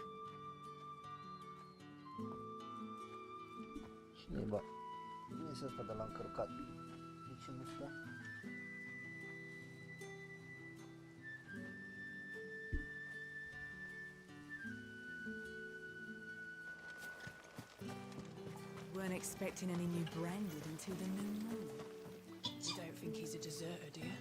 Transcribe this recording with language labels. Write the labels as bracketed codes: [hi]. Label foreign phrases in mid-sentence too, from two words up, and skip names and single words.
[ro] Cine bă? Cine este ăsta de l-a încărcat? De ce nu stă? [en] Weren't expecting any new branded until the new moon. You don't think he's a deserter, do you?